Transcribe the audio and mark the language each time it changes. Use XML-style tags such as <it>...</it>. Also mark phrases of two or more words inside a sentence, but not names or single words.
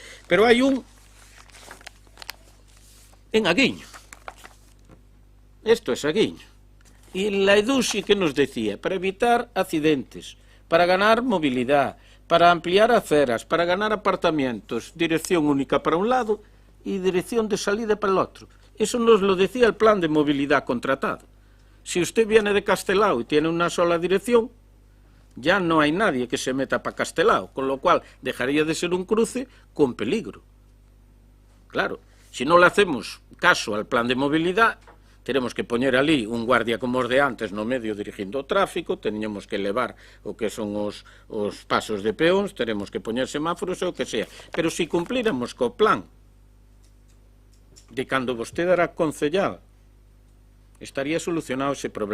<gl>Pero hai un en Aguiño. Isto é</gl> <es>Aguiño. E la Edusi que nos decía, para evitar accidentes, para ganar mobilidade, para ampliar aceras, para ganar apartamentos, dirección única para un lado e dirección de salida para el otro. Eso nos lo decía el plan de movilidad contratado. Si usted viene de Castelao y tiene una sola dirección, ya no hay nadie que se meta para Castelao, con lo cual dejaría de ser un cruce con peligro. Claro, si no le hacemos caso al plan de movilidad, tenemos que</es> <gl>poñer ali un guardia como os de antes no medio dirigindo o tráfico,</gl> <es>teníamos que elevar</es> <gl>o que son os pasos de peóns, teremos que poñer semáforos ou o que sea.</gl> <es>Pero si cumplíramos</es> <gl>co plan de cando vostede era concellal, estaría solucionado ese problema.</gl>